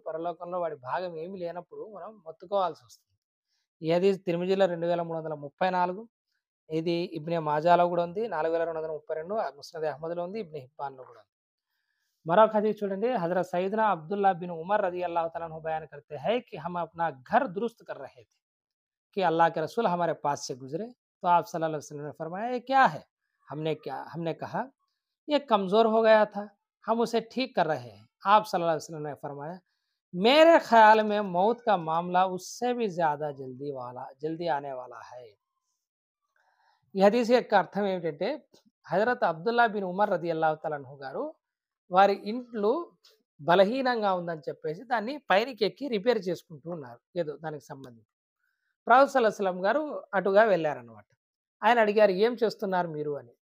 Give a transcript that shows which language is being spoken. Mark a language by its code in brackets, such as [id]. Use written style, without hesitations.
[te] పరలోకంలో వాడి భాగం ఏమీ లేనప్పుడు మనం మొత్తుకోవాల్సి వస్తుంది. ఈ హదీస్ తిర్మిజీలో 2334, ఇది ఇబ్నే మాజాలో కూడా ఉంది, 4232, ముస్నద్ అహ్మద్లో ఉంది, ఇబ్నే హిబ్బాన్లో కూడా ఉంది. [hi] मरक हदीस చూడండి, हजरत सैयदना अब्दुल्ला बिन उमर रजी अल्लाह तआला अन्हु बयान करते हैं कि हम अपना घर दुरुस्त कर रहे थे कि अल्लाह के रसूल हमारे पास से गुजरे, तो आप सल्लल्लाहु अलैहि वसल्लम ने फरमाया ये क्या है? हमने कहा ये कमज़ोर हो गया था, हम उसे ठीक कर रहे हैं। आप सल्लल्लाहु अलैहि वसल्लम ने फरमाया मेरे ख्याल में मौत का मामला उससे भी ज़्यादा जल्दी आने वाला है। [te] ఈ హదీస్ యొక్క అర్థం ఏమిటంటే, హజరత్ అబ్దుల్లా బిన్ ఉమర్ రదియల్లాహు తఆలా అన్హు గారు వారి ఇంట్లో బలహీనంగా ఉందని చెప్పేసి దాన్ని పైనకి ఎక్కి రిపేర్ చేసుకుంటూ ఉన్నారు, ఏదో దానికి సంబంధించి. ప్రవక్త సల్లల్లాహు అలైహి వసల్లం గారు అటుగా వెళ్ళారనమాట. ఆయన అడిగారు ఏం చేస్తున్నారు మీరు అని.